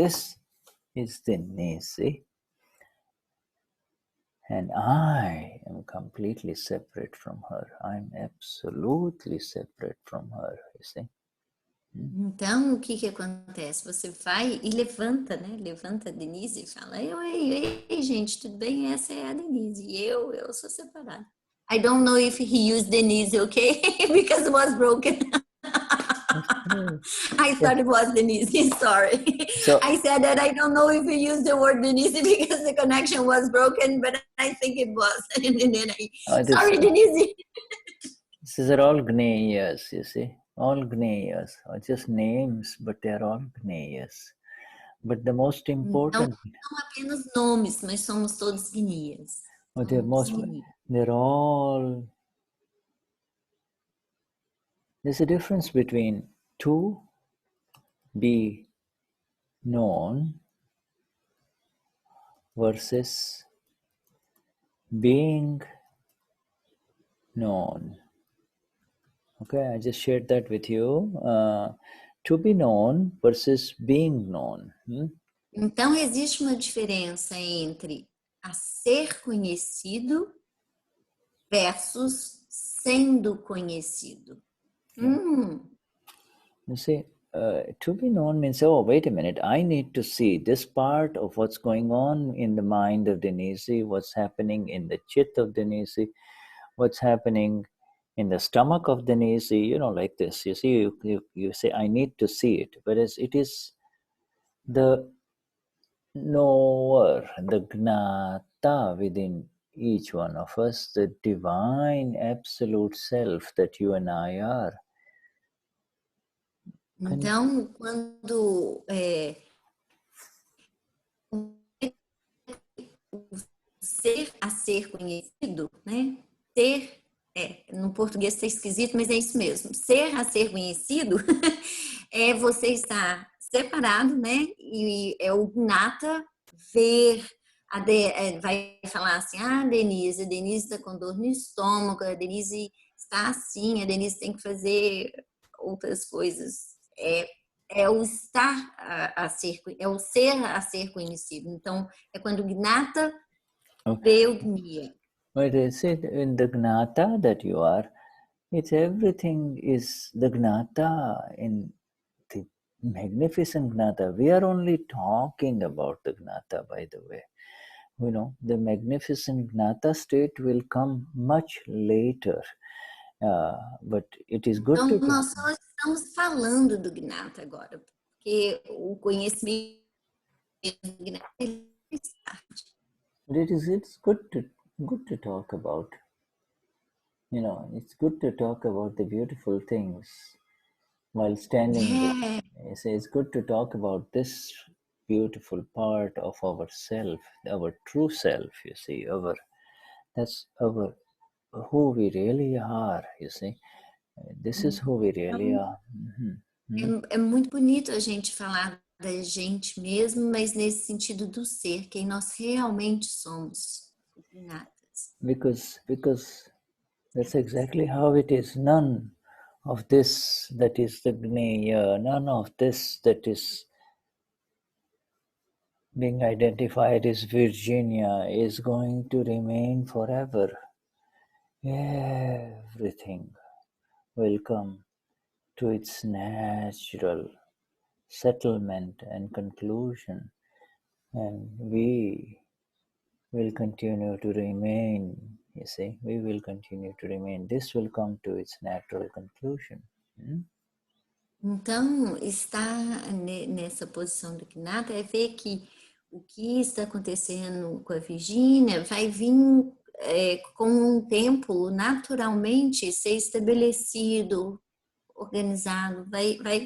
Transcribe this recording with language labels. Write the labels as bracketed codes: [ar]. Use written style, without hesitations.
[en] This is Denise, and I am completely separate from her. I'm absolutely separate from her." You see. [pt] Então, o que acontece? Você vai e levanta, né? Levanta a Denise e fala: Ei, gente, tudo bem? Essa é a Denise. E eu sou separada. [en] I don't know if he used Denise, okay? Because it was broken. I thought it was Denise. Sorry. So, I said that I don't know if he used the word Denise because the connection was broken, but I think it was. And then sorry, Denise. These are all gneyas, you see. All gneyas, or just names, but they're all gneyas. But the most important. [pt] Não são apenas nomes, mas somos todos gneyas. [en] They're all. There's a difference between to be known versus being known. Okay, I just shared that with you. To be known versus being known. [pt] Então, existe uma diferença entre a ser conhecido versus sendo conhecido. [en] You see, to be known means, oh, wait a minute, I need to see this part of what's going on in the mind of Denise, what's happening in the chit of Denise, what's happening in the stomach of Denise, like this. You see, you say, I need to see it. Whereas it is the knower, the Gnata within each one of us, the divine absolute self that you and I are. [pt] Então, quando ser a ser conhecido, né? Ser, no português está esquisito, mas é isso mesmo. Ser a ser conhecido é você estar separado, né? E é o Gnata ver, vai falar assim, a Denise está com dor no estômago, a Denise está assim, a Denise tem que fazer outras coisas. É o estar a ser, é o ser a ser conhecido. Então, é quando o Gnata vê o gneya. [en] But in the Gnata that you are, it's everything is the Gnata in the magnificent Gnata. We are only talking about the Gnata, by the way. The magnificent Gnata state will come much later. But it is good [pt] então, [en] to... [pt] nós só estamos falando do Gnata agora, porque o conhecimento do Gnata é tarde. [en] But it's good to talk about. It's good to talk about the beautiful things while standing there. It's good to talk about this beautiful part of our self, our true self, you see. That's our who we really are, you see. This is who we really are. [pt] É muito bonito a gente falar da gente mesmo, mas nesse sentido do ser, quem nós realmente somos. [en] Because that's exactly how it is. None of this that is the gneya, none of this that is being identified as Virginia is going to remain forever. Everything will come to its natural settlement and conclusion, and we will continue to remain. You see, we will continue to remain. This will come to its natural conclusion. [pt] Então, estar nessa posição do Gnata é ver que o que está acontecendo com a Virgínia vai vir com o tempo, naturalmente, ser estabelecido, organizado, vai